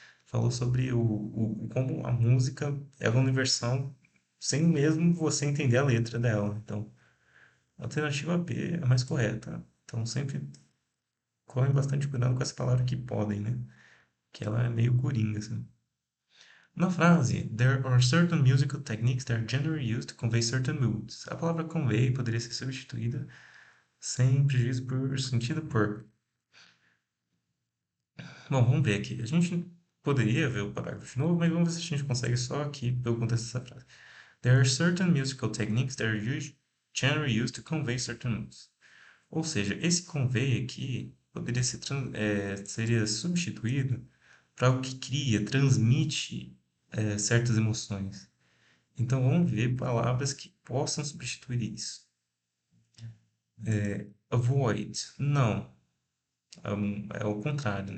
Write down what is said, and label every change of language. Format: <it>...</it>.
<pt>Falou sobre como a música é universal sem mesmo você entender a letra dela. Então, a alternativa B é a mais correta. Então, sempre tomem bastante cuidado com essa palavra que podem, né? que ela é meio coringa, assim. Na frase,</pt> <en>there are certain musical techniques that are generally used to convey certain moods.</en> <pt>A palavra convey poderia ser substituída sem prejuízo por sentido por. Bom, vamos ver aqui. A gente poderia ver o parágrafo de novo, mas vamos ver se a gente consegue só aqui pelo contexto dessa frase.</pt> <en>There are certain musical techniques that are generally used to convey certain moods.</en> <pt>Ou seja, esse convey aqui poderia ser, seria substituído para algo que cria, transmite certas emoções. Então vamos ver palavras que possam substituir isso. Avoid, não. É o contrário.</pt>